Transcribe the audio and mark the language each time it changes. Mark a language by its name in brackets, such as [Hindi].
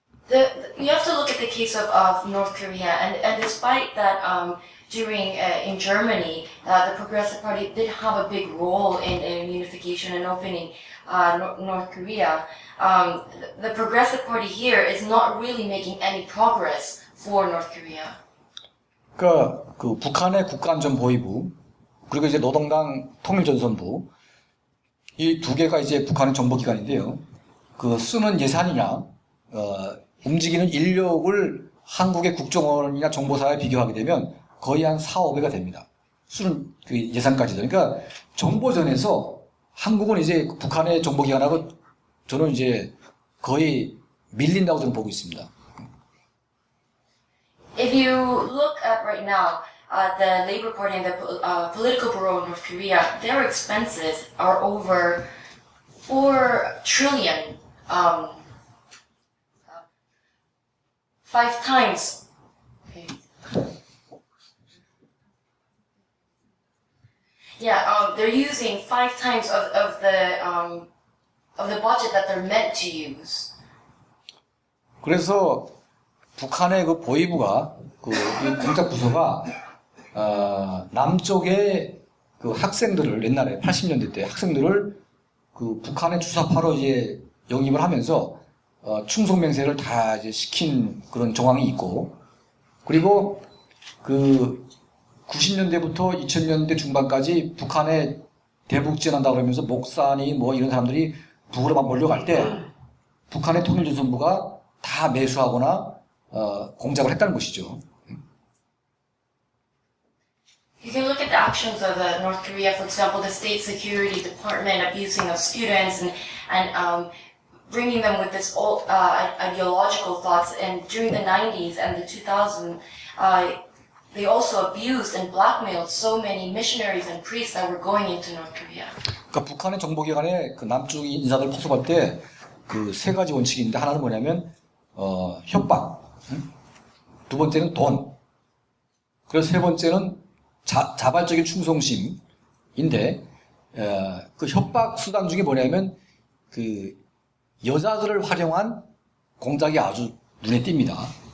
[English] You have to look at the case of North Korea, and despite that, during in Germany, the Progressive Party did have a big role in unification and opening North Korea. The Progressive Party here is not really making any progress for North Korea. [Korean] 그러니까 그 북한의 국가안전보위부 그리고 이제 노동당 통일전선부 이 두 개가 이제 북한의 정보기관인데요. 그 쓰는 예산이나 움직이는 인력을 한국의 국정원이나 정보사에 비교하게 되면 거의 한 4, 5배가 됩니다. 쓰는 그 예산까지도. 그러니까 정보전에서 한국은 이제 북한의 정보기관하고 저는 이제 거의 밀린다고 저는 보고 있습니다. [English] If you look at right now, the Labor Party and the political bureau of North Korea, their expenses are over 4 trillion, 5 times. Okay. Yeah, they're using 5 times of the budget that they're meant to use. [Korean] 그래서 북한의 그 보위부가 이 공작 부서가 남쪽의 그 학생들을 옛날에 80년대 때 학생들을 그 북한의 주사파로 이제 영입을 하면서 충성맹세를 다 이제 시킨 그런 정황이 있고, 그리고 그 90년대부터 2000년대 중반까지 북한에 대북지원한다 그러면서 목사니 뭐 이런 사람들이 북으로 막 몰려갈 때 북한의 통일조선부가 다 매수하거나 공작을 했다는 것이죠. [English] You can look at the actions of North Korea, for example, the State Security Department abusing of students and bringing them with this old ideological thoughts. And during the 90s and the 2000s, they also abused and blackmailed so many missionaries and priests that were going into North Korea. [Korean] 그러니까 북한의 정보기관에 그 남쪽 인사들 포섭할 때 그 3가지 원칙이 있는데, 하나는 뭐냐면 협박, 두 번째는 돈, 그리고 세 번째는 자발적인 충성심인데, 그 협박 수단 중에 뭐냐면 그 여자들을 활용한 공작이 아주 눈에 띕니다.